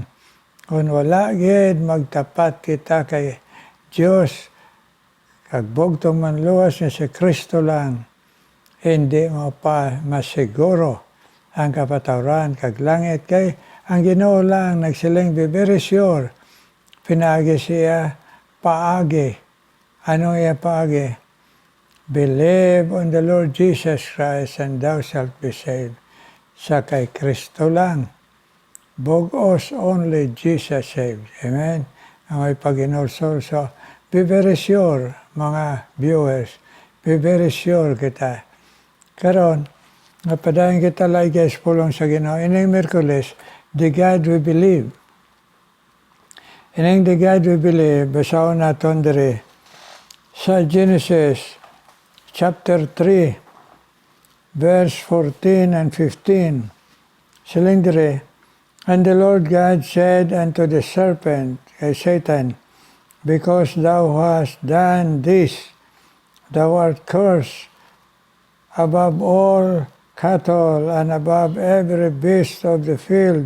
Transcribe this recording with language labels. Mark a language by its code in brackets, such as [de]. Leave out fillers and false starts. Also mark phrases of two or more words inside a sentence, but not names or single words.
[hil] Kung wala gid magtapat kita kay Dios, kag bugtong manluwas niya si Kristo lang, hindi mo pa masiguro ang kapatawaran kag langit kay ang Ginoo lang nagsiling [en] be very sure. [hil] Pinaagi siya paagi. Ano iya paagi? [en] Believe on the Lord Jesus Christ and thou shalt be saved. [hil] Sa kay Kristo lang. Bugos [en] only Jesus saved. [hil] Amen? Ang may paginulsol. [en] So, be very sure, mga viewers. Be very sure kita. [hil] Karon, napadayon kita like guys pulong sa Ginoo. Ining Miyerkules, [en] the God we believe. Ining the God we believe, [hil] basahon naton diri sa Genesis [en] chapter 3, verse 14 and 15. [hil] Siling diri, [en] and the Lord God said unto the serpent, kay Satan, because thou hast done this, thou art cursed above all cattle and above every beast of the field.